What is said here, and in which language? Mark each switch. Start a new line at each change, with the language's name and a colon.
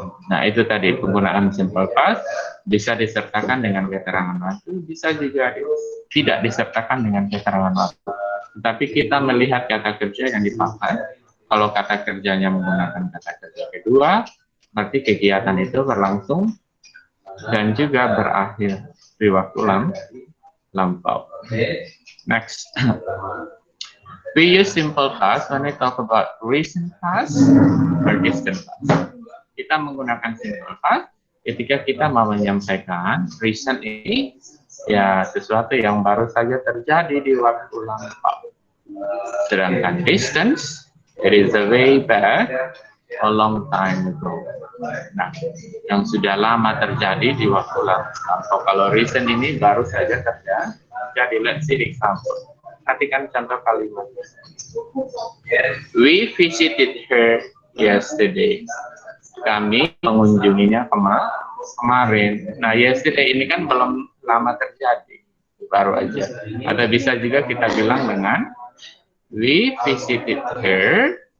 Indonesian: Nah, itu tadi penggunaan simple past bisa disertakan dengan keterangan waktu, bisa juga tidak disertakan dengan keterangan waktu. Tetapi kita melihat kata kerja yang dipakai. Kalau kata kerjanya menggunakan kata kerja kedua, berarti kegiatan itu berlangsung dan juga berakhir di waktu lampau.
English: Next. We use simple past when we talk about recent past or distant past.
Indonesian: Kita menggunakan simple past ketika kita mau menyampaikan recent ini ya sesuatu yang baru saja terjadi di waktu lampau. Sedangkan
English: distance, it is a way back, a long time ago.
Indonesian: Nah, yang sudah lama terjadi di waktu lampau. Kalau recent ini baru saja terjadi.
English: Let's see the example.
Indonesian: Perhatikan contoh kalimat.
English: We visited her yesterday.
Indonesian: Kami mengunjunginya kemarin. Nah, yesterday ini kan belum lama terjadi, baru aja. Atau bisa juga kita bilang dengan
English: we visited her